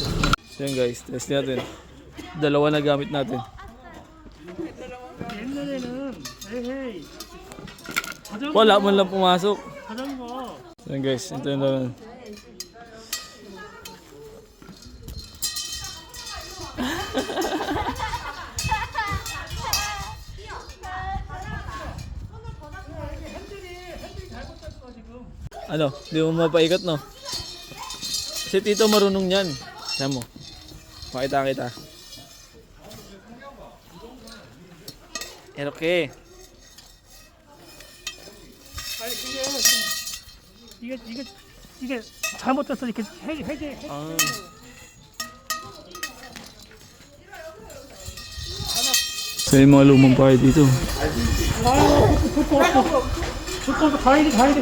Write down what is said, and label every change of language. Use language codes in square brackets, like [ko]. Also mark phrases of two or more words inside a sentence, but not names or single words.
[tl] So yan guys, test natin. Dalawa na gamit natin. [ko] 옛날에는 에헤이 자전거 [tl] Wala man lang pumasok. [ko] 자전거 [tl] So yan guys, ito yung laro. Ano, di mo mapaikat no? Si Tito marunong yan. Sabi mo. Pakita kita. [ko] 이렇게. 아니 이게 잘못돼서 이렇게 해제 아. [tl] So yung mga lumang bahay dito. [ko] 조금 더 가야 돼.